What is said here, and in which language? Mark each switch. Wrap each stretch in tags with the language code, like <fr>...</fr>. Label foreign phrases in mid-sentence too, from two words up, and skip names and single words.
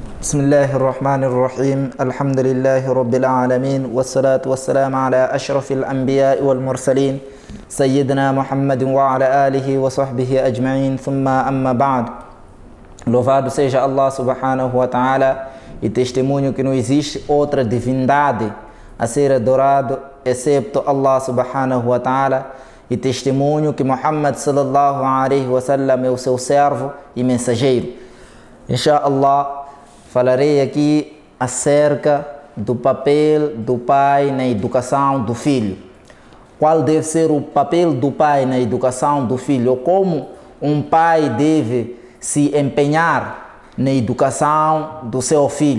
<ar>بسم الله الرحمن الرحيم الحمد لله رب العالمين والصلاة والسلام على أشرف الأنبياء والمرسلين سيدنا محمد وعلى آله وصحبه أجمعين ثم أما بعد.</ar> <pt>Louvado seja</pt> <ar>الله سبحانه وتعالى</ar> <pt>e testemunho que não existe outra divindade a ser adorado excepto</pt> <ar>الله سبحانه وتعالى,</ar> <pt>e testemunho que Muhammad</pt> <ar>صلى الله عليه وسلم</ar> <pt>é o seu servo e mensageiro. Inshallah, falarei aqui acerca do papel do pai na educação do filho. Qual deve ser o papel do pai na educação do filho? Ou como um pai deve se empenhar na educação do seu filho.</pt>